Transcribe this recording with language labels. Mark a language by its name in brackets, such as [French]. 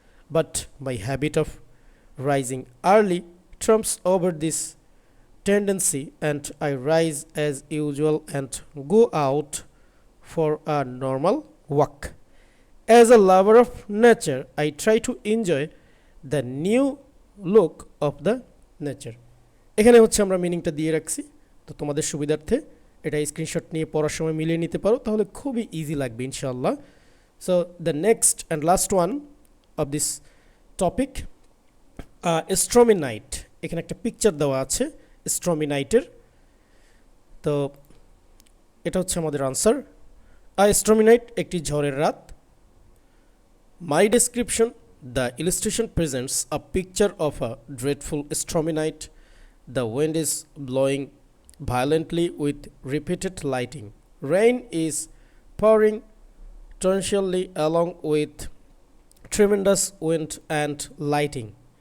[English] But my habit of rising early trumps over this tendency, and I rise as usual and go out for a normal walk. As a lover of nature, I try to enjoy the new look of the nature. [Bangla] এখানে হচ্ছে আমরা মিনিংটা দিয়ে রাখছি, তো তোমাদের সুবিধার্থে এটা স্ক্রিনশট নিয়ে পড়ার সময় মিলিয়ে নিতে পারো, তাহলে খুবই ইজি লাগবে ইনশাআল্লাহ। [English] So the next and last one of this topic, stormy night. [Bangla] এখানে একটা পিকচার দেওয়া আছে স্ট্রমি নাইটের, তো এটা হচ্ছে আমাদের আনসার। স্ট্রমি নাইট, একটি ঝড়ের রাত। [English] My description: the illustration presents a picture of a dreadful stormy night. The wind is blowing violently with repeated lightning. Rain is pouring torrentially along with tremendous wind and lightning.